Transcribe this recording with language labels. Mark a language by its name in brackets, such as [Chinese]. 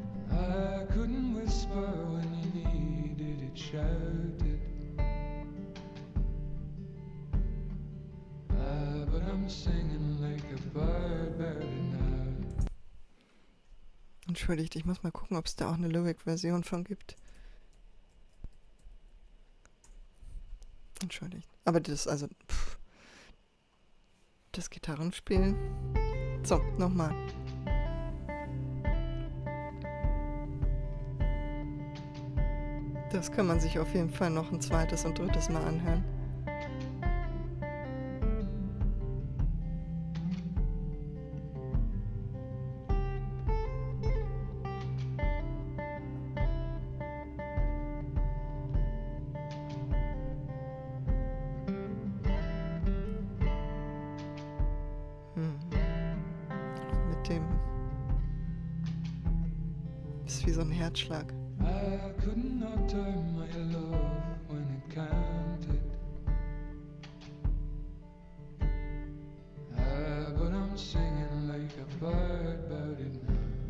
[English] I couldn't whisper when you needed it shouted. But I'm singing like a bird about it now. [German] Entschuldigt, ich muss mal gucken, ob es da auch eine Lyric-Version von gibt. Entschuldigt. Aber das Gitarrenspiel. So, nochmal. Das kann man sich auf jeden Fall noch ein zweites und drittes Mal anhören. Mit dem... Das ist wie so ein Herzschlag. [English] I could not time my love when it counted. But I'm singing like a bird about it now.